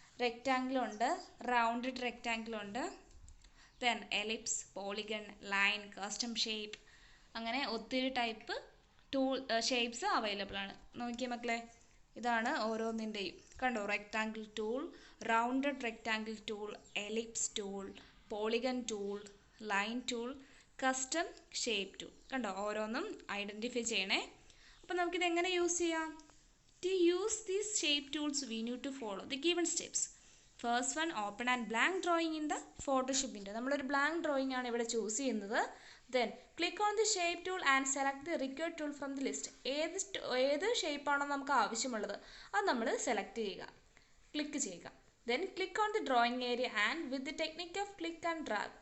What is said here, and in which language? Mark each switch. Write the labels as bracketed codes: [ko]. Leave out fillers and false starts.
[ml] Rectangle ഉണ്ട്, rounded rectangle ഉണ്ട്, then ellipse, polygon, line, custom shape, അങ്ങനെ ഒത്തിരി ടൈപ്പ് ഷേപ്സ് അവൈലബിൾ ആണ്. നോക്കിയേ മക്കളെ, ഇതാണ് ഓരോന്നിൻ്റെയും. കണ്ടോ, rectangle tool, rounded rectangle tool, ellipse tool, polygon tool, line tool, custom shape tool. കണ്ടോ, ഓരോന്നും ഐഡൻറ്റിഫൈ ചെയ്യണേ. അപ്പോൾ നമുക്കിത് എങ്ങനെ യൂസ് ചെയ്യാം? [en] To use these shape tools, we need to follow the given steps. First one open and blank drawing in the Photoshop window. [ml] നമ്മളൊരു blank drawing ആണ് ഇവിടെ ചൂസ് ചെയ്യുന്നത്. [en] Then click on the shape tool and select the required tool from the list. [ml] ഏത് ഷേപ്പാണോ നമുക്ക് ആവശ്യമുള്ളത് അത് നമ്മൾ select ചെയ്യുക, ക്ലിക്ക് ചെയ്യുക. [en] Then click on the drawing area and with the technique of click and drag.